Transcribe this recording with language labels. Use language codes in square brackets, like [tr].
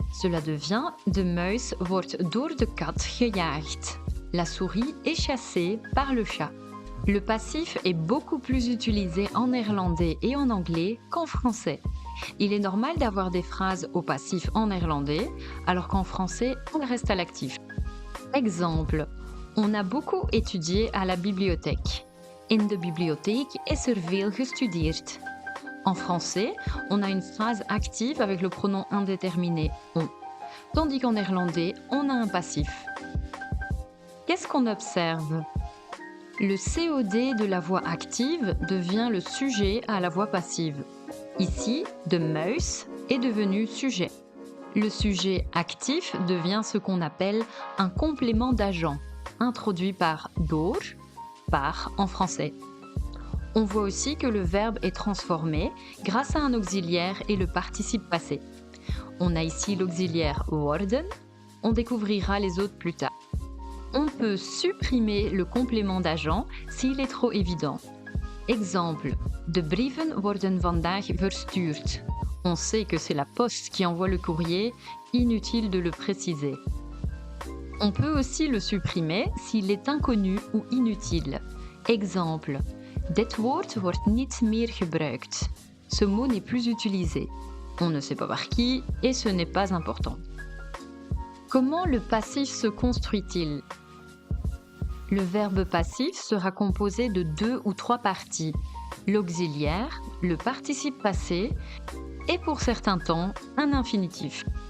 [fr] Cela devient [nl] de muis wordt door de kat gejaagd. [fr] La souris est chassée par le chat. Le passif est beaucoup plus utilisé en néerlandais et en anglais qu'en français. Il est normal d'avoir des phrases au passif en néerlandais, alors qu'en français, on reste à l'actif. Exemple. On a beaucoup étudié à la bibliothèque. [nl] In de bibliotheek is er veel gestudeerd. [fr] En français, on a une phrase active avec le pronom indéterminé on, tandis qu'en néerlandais, on a un passif. Qu'est-ce qu'on observe? Le COD de la voix active devient le sujet à la voix passive. Ici, de muis est devenu sujet. Le sujet actif devient ce qu'on appelle un complément d'agent, introduit par door, par en français. On voit aussi que le verbe est transformé grâce à un auxiliaire et le participe passé. On a ici l'auxiliaire worden, on découvrira les autres plus tard. On peut supprimer le complément d'agent s'il est trop évident. Exemple, [nl] de brieven worden vandaag verstuurd. [fr] On sait que c'est la poste qui envoie le courrier, inutile de le préciser. On peut aussi le supprimer s'il est inconnu ou inutile. Exemple, [nl] dit woord wordt niet meer gebruikt. [fr] Ce mot n'est plus utilisé. On ne sait pas par qui et ce n'est pas important. Comment le passif se construit-il? Le verbe passif sera composé de 2 ou 3 parties. L'auxiliaire, le participe passé et pour certains temps, un infinitif.